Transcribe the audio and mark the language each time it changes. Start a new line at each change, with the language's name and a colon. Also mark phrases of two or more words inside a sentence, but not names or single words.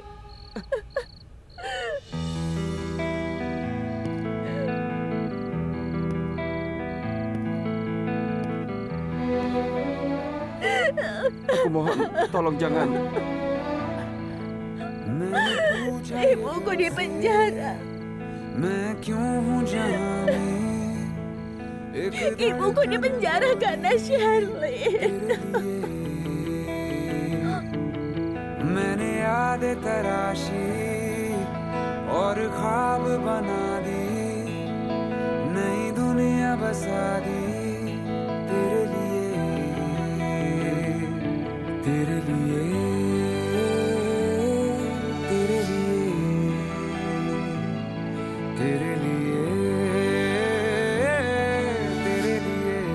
Indonesian: Aku mohon, tolong jangan. Ibuku di penjara. Ibuku di penjara karena Sherlyn.
Hindi: मैंने यादें तराशी और ख्वाब बना दी नई दुनिया बसा दी तेरे लिए तेरे लिए तेरे लिए तेरे लिए तेरे लिए